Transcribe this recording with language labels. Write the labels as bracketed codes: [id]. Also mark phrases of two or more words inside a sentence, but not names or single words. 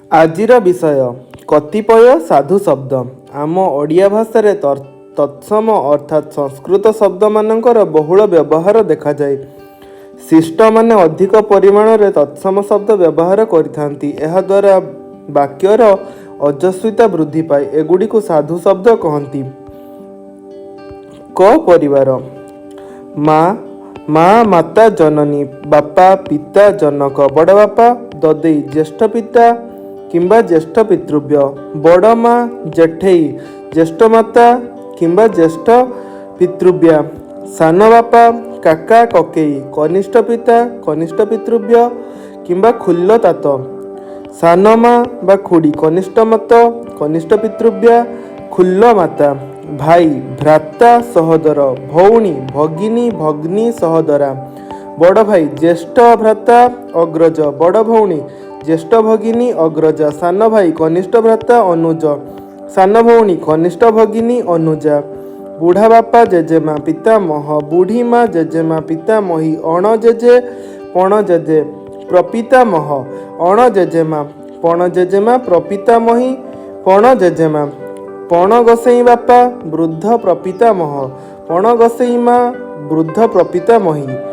[or] ଆଜିର ବିଷୟ କତିପୟ ସାଧୁ ଶବ୍ଦ ଆମ ଓଡ଼ିଆ ଭାଷା ତତ୍ସମ ଅର୍ଥାତ ସଂସ୍କୃତ ଶବ୍ଦ ମାନଙ୍କର ବହୁଳ ବ୍ୟବହାର ଦେଖା ଯାଏ। ଶିଷ୍ଟ ମାନେ ଅଧିକ ପରିମାଣ ରେ ତତ୍ସମ ଶବ୍ଦ ବ୍ୟବହାର କରିଥାନ୍ତି। ଏହା ଦ୍ୱାରା ବାକ୍ୟର ଓଜସ୍ୱିତା ବୃଦ୍ଧି ପାଏ। ଏଗୁଡ଼ି କୁ ସାଧୁ ଶବ୍ଦ କହନ୍ତି। କ ପରିବାର ମାଁ ମାତା ଜନନୀ, ବାପା ପିତା ଜନକ, ବଡ଼ ବାପା ଦଦେଇ ଜ୍ୟେଷ୍ଠ ପିତା କିମ୍ବା ଜ୍ୟେଷ୍ଠ ପିତୃବ୍ୟ, ବଡ଼ ମାଁ ଜେଠେଇ ଜ୍ୟେଷ୍ଠ ମାତା କିମ୍ବା ଜ୍ୟେଷ୍ଠ ପିତୃବ୍ୟା, ସାନ ବାପା କାକା କକେଇ, କନିଷ୍ଠ ପିତା କନିଷ୍ଠ ପିତୃବ୍ୟ କିମ୍ବା ଖୁଲ୍ଲ ତାତ, ସାନ ମାଁ ବା ଖୁଡ଼ୀ କନିଷ୍ଠ ମତ କନିଷ୍ଠ ପିତୃବ୍ୟା, ଖୁଲ୍ଲ ମାତା, ଭାଇ ଭ୍ରାତା ସହୋଦର, ଭଉଣୀ ଭଗିନୀ ଭଗ୍ନୀ ସହୋଦରା, ବଡ଼ ଭାଇ ଜ୍ୟେଷ୍ଠ ଭ୍ରାତା ଅଗ୍ରଜ, ବଡ଼ ଭଉଣୀ ଜ୍ୟେଷ୍ଠ ଭଗିନୀ ଅଗ୍ରଜା, ସାନ ଭାଇ କନିଷ୍ଠ ଭ୍ରାତା ଅନୁଜ, ସାନ ଭଉଣୀ କନିଷ୍ଠ ଭଗିନୀ ଅନୁଜା, ବୁଢ଼ା ବାପା ଜେଜେମା ପିତାମହ, ବୁଢ଼ୀ ମାଁ ଜେଜେମା ପିତାମହୀ, ଅଣ ଜେଜେ ପଣ ଜେଜେ ପ୍ରପିତାମହ, ଅଣ ଜେଜେମା ପଣ ଜେଜେମା ପ୍ରପିତାମହୀ, ପଣ ଜେଜେମା, ପଣ ଗୋସେଇ ବାପା ବୃଦ୍ଧ ପ୍ରପିତାମହ, ପଣ ଗୋସେଇ ମାଁ ବୃଦ୍ଧ ପ୍ରପିତାମହୀ,